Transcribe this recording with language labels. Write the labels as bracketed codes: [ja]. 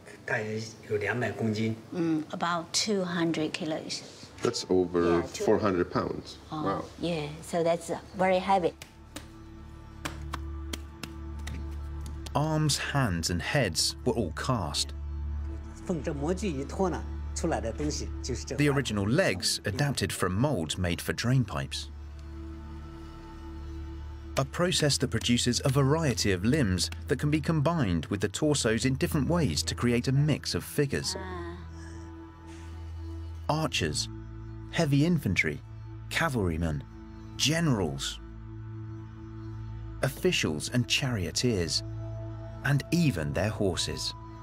[zh] 大约有200公斤。 [en] About 200 kilos. That's over Yeah, 400 pounds. Wow. Yeah, so that's very heavy. Arms, hands and heads were all cast. [zh] 缝这模具一脱呢，出来的东西就是这。 [en] The original legs adapted from molds made for drain pipes. A process that produces a variety of limbs that can be combined with the torsos in different ways to create a mix of figures. Archers, heavy infantry, cavalrymen, generals, officials and charioteers, and even their horses.